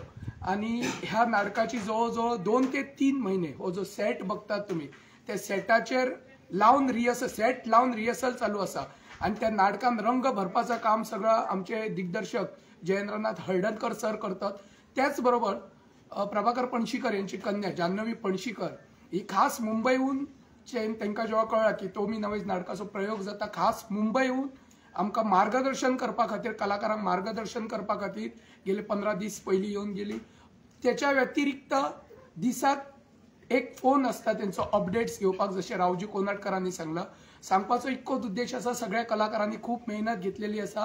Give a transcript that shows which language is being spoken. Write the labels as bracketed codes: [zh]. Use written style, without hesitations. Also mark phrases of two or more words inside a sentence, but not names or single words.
[kok] आणि ह्या नाटकाची जवळजवळ 2 ते 3 महिने हो जो सेट बघतात तुम्ही त्या सेटाचेर लावून रिहर्सल चालू असा. [mr] आणि त्या नाटकान रंग भरपाचं काम सगळं आमचे दिग्दर्शक जयेंद्रनाथ हळदणकर सर करतात. [kok] त्याचबरोबर प्रभाकर पणशीकर यांची कन्या जान्हवी पणशीकर ही खास मुंबईहून तांकां जेव्हा कळ्ळा की तो मी नवेच नाटकाचो प्रयोग जाता खास मुंबईहून आमकां मार्गदर्शन करपा खातीर कलाकारांक मार्गदर्शन करपा खातीर गेले 15 दीस पयलीं येवन गेली. त्याच्या व्यतिरिक्त दिसाक एक फोन असता त्यांचो अपडेट्स घेवपाक जशें रावजी कोनाटकरांनी सांगला. सांगपाचो इतकोच उद्देश आसा सगळ्या कलाकारांनी खूप मेहनत घेतलेली आसा.